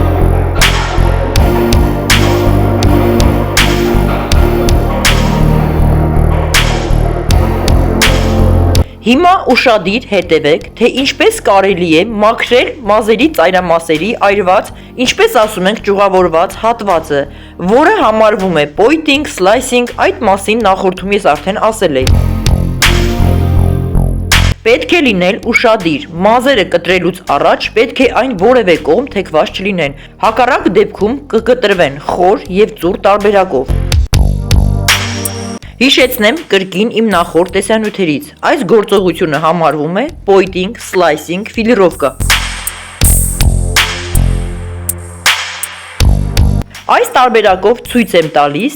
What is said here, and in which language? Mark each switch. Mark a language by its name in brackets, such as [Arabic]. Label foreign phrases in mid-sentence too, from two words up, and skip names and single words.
[Armenian] Հիմա ուշադիր հետևեք, թե ինչպես կարելի է մաքրել մազերի ծայրամասերի այրված, ինչպես ասում ենք ճյուղավորված հատվածը, որը համարվում է [English] pointing, slicing, [Armenian] այդ մասին նախորդում ես արդեն ասել էի։ Պետք է լինել ուշադիր, մազերը կտրելուց առաջ պետք է այն որևէ կողմ թեքված չլինեն, հակառակ դեպքում կկտրվեն խոր և ծուռ տարբերակով։ Հիշեցնեմ կրկին իմ նախորդ տեսանյութերից, այս գործողությունը համարվում է [English] pointing, slicing, [Armenian] ֆիլիրովկա։ Այս տարբերակով ցույց եմ տալիս,